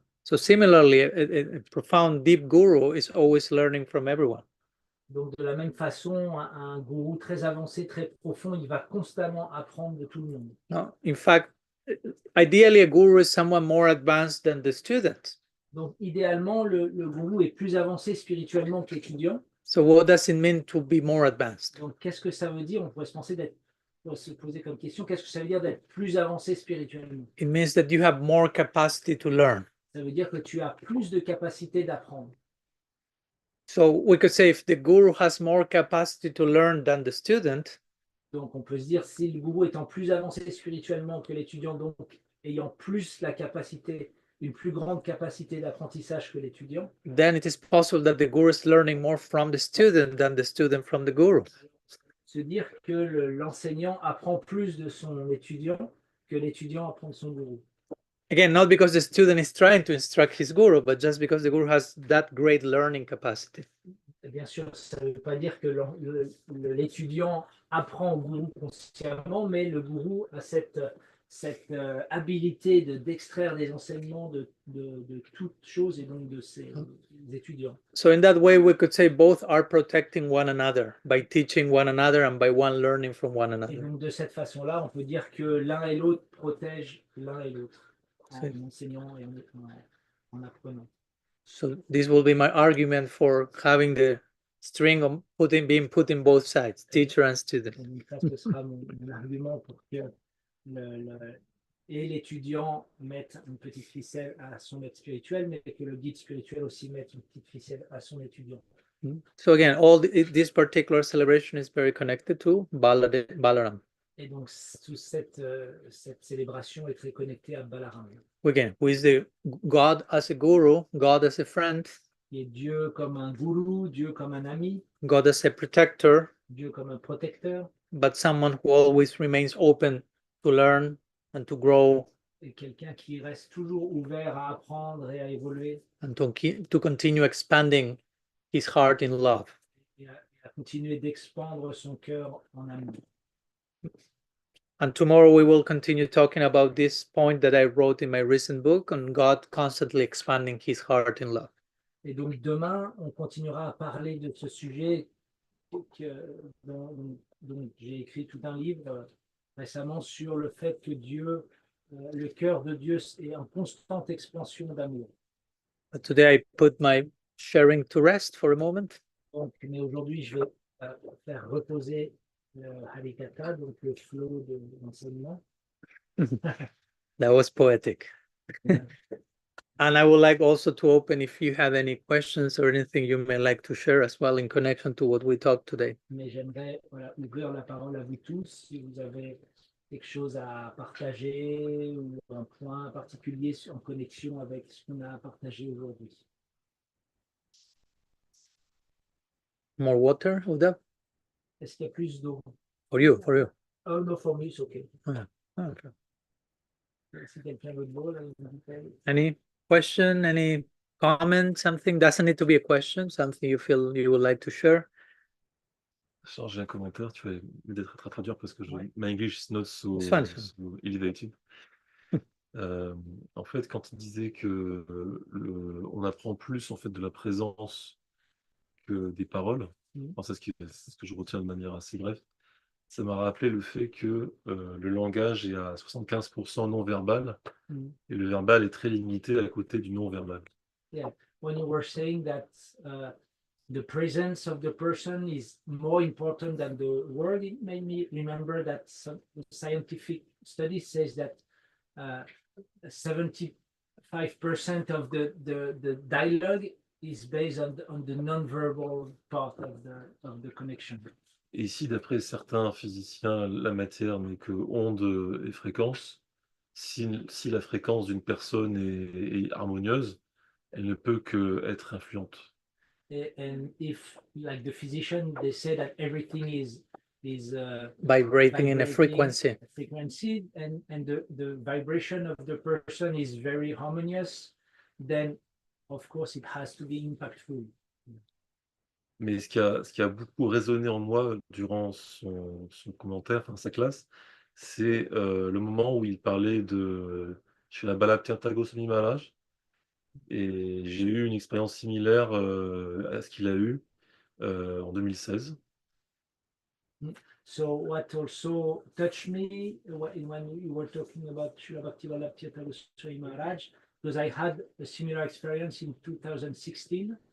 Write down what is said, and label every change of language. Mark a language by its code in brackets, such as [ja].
[en] So similarly, a profound, deep guru is always learning from everyone. [fr] Donc de la même façon, un gourou très avancé, très profond, il va constamment apprendre de tout le monde. [en] No, in fact, ideally, a guru is someone more advanced than the student. [fr] Donc idéalement, le gourou est plus avancé spirituellement que l'étudiant. [en] So what does it mean to be more advanced? [fr] Donc qu'est-ce que ça veut dire? On pourrait se poser comme question, qu'est-ce que ça veut dire d'être plus avancé spirituellement? [en] It means that you have more capacity to learn. [fr] Ça veut dire que tu as plus de capacité d'apprendre. [en] So we could say if the guru has more capacity to learn than the student, [fr] donc on peut se dire si le gourou étant plus avancé spirituellement que l'étudiant, donc ayant plus la capacité, une plus grande capacité d'apprentissage que l'étudiant, [en] then it is possible that the guru is learning more from the student than the student from the guru. [fr] Se dire que l'enseignant apprend plus de son étudiant que l'étudiant apprend de son gourou. [en] Again, not because the student is trying to instruct his guru, but just because the guru has that great learning capacity. [fr] Bien sûr, ça ne veut pas dire que l'étudiant apprend au gourou consciemment, mais le gourou a cette habilité d'extraire des enseignements de toutes choses et donc de ses étudiants. [en] So in that way, we could say both are protecting one another by teaching one another and by one learning from one another. [fr] Et donc de cette façon-là, on peut dire que l'un et l'autre protègent l'un et l'autre en enseignant et en apprenant. [en] So this will be my argument for having the string of being put in both sides, teacher and student. [fr] Et donc ça, ce sera mon argument pour que et l'étudiant mette une petite ficelle à son maître spirituel, mais que le guide spirituel aussi mette une petite ficelle à son étudiant. [en] So again, this particular celebration is very connected to Balaram. [fr] Et donc toute cette célébration est très connectée à Balaram. [en] Again, who is the God as a guru, God as a friend, [fr] Qui est Dieu comme un gourou, Dieu comme un ami, [en] God as a protector, [fr] Dieu comme un protecteur, [en] but someone who always remains open to learn and to grow. [fr] Et quelqu'un qui reste toujours ouvert à apprendre et à évoluer. [en] And to continue expanding his heart in love. [fr] Et à continuer d'expandre son cœur en amour. [en] And tomorrow we will continue talking about this point that I wrote in my recent book on God constantly expanding his heart in love. [fr] Et donc demain, on continuera à parler de ce sujet dont j'ai écrit tout un livre récemment sur le fait que Dieu le cœur de Dieu est en constante expansion d'amour. [en] But today I put my sharing to rest for a moment. [fr] Donc, mais aujourd'hui, je vais faire reposer le Harikatha, donc le flot de l'enseignement. [en] That was poetic. And I would like also to open if you have any questions or anything you may like to share as well in connection to what we talked today. [fr] Mais j'aimerais ouvrir la parole à vous tous si vous avez quelque chose à partager ou un point particulier en connexion avec ce qu'on a partagé aujourd'hui. [en] More water, Uda? [fr] Est-ce qu'il y a plus d'eau? [en] For you, for you. Oh, no, for me, it's okay. Yeah. Okay. [fr] Si quelqu'un veut de l'eau, là, [en] Any question, any comment, something? Doesn't need to be a question, something you feel you would like to share. [fr] J'ai un commentaire, tu vas m'aider à traduire parce que [en] my English is not so elevated. [fr] En fait, quand il disait que on apprend plus en fait de la présence que des paroles, c'est ce que je retiens de manière assez brève, ça m'a rappelé le fait que le langage est à 75% non-verbal et le verbal est très limité à côté du non-verbal. [en] Yeah, when you were saying that the presence of the person is more important than the word, it made me remember that some scientific study says that 75% of the dialogue is based on the non-verbal part of the connection. [fr] Et ici, d'après certains physiciens, la matière n'est que onde et fréquence. Si la fréquence d'une personne est harmonieuse, elle ne peut que être influente. [en] And if, like the physician, they say that everything is vibrating in a frequency. And the vibration of the person is very harmonious, then of course it has to be impactful. [fr] Mais ce qui a beaucoup résonné en moi durant son commentaire, sa classe, c'est le moment où il parlait chez la Baladeva Goswami Maharaj. Et j'ai eu une expérience similaire à ce qu'il a eu en 2016. [en] So what also touched me when you were talking about Srila Bhakti Baladeva Goswami Maharaj, because I had a similar experience in 2016.